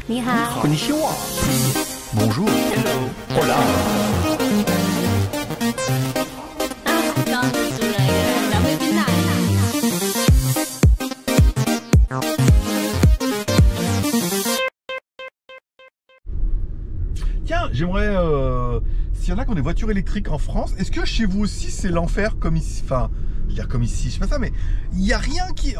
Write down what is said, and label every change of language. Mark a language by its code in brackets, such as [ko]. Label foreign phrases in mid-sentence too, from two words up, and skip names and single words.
[zh] 你好。 [ja] Konnichiwa. [fr] Bonjour. [en] Hello. [es] Hola. [zh] 刚煮了一个蓝莓冰奶。 [fr] Tiens, j'aimerais... S'il y en a qui ont des voitures électriques en France, est-ce que chez vous aussi c'est l'enfer comme ici? Enfin, je veux dire comme ici, je sais pas ça, mais il n'y a rien qui...